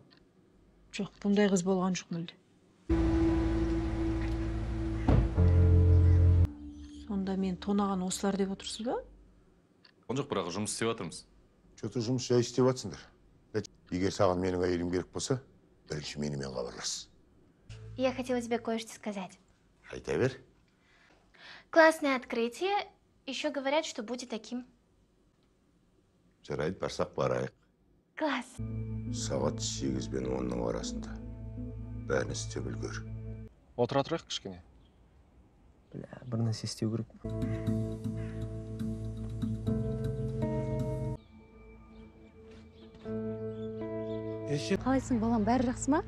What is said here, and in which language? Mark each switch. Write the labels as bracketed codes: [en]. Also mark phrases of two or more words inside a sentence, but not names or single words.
[kk] Жоқ, бұндай қыз болған жоқ мүлде. Сонда мен тонаған осылар деп отырсыз ба? Он жоқ, бірақ жұмыс істеп жатырмыз. Что-то жұмыс жай істеп жатсыңдар. Егер саған менің әйелім керек болса, бірінші менімен хабарлас. [ru] Я хотела тебе кое-что сказать. [kk] Айта бер. [ru] Классное открытие. Еще говорят, что будет таким. [kk] Жарайды, барсақ барайық. Класс. Сағат 8 бен 10-ның арасында. Бәрін істеп үлгер. Отыра тұрайық кішкене. Бля, бір нәрсе істеу керек. Қалайсың, балам, бәрі жақсы ма?